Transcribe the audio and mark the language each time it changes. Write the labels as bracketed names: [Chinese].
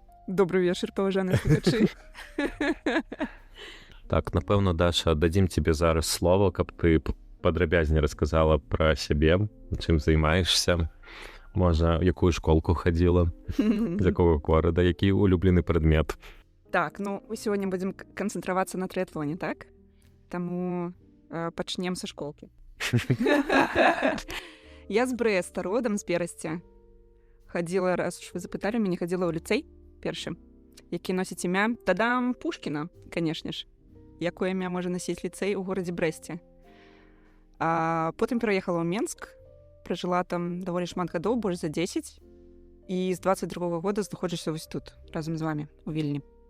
[Belarusian] Добрый вечар, паважаныя слухачы. Так, напэўна, Даша, дадзім тебе зараз слово, каб ты падрабязней расказала пра сябе, чым займаешься, можа, якую школку хадзіла, з якога горада, які улюблены прадмет. [Russian] Так, ну, мы сегодня будем концентроваться на триатлоне, так? [Belarusian] Тому пачнем со школки. Я з Брэста, родом з Берасці. Хадзіла, раз уж вы запыталі, мяне хадзіла ў ліцэй першы, які носіць імя Тадам Пушкіна, канешне ж. Якое імя можа насіць ліцэй у горадзе Брэсце. А потым пераехала ў Менск, пражыла там даволі шмат гадоў, больш за 10, і з 22-го года знаходжуся вось тут, разам з вами, у Вільні.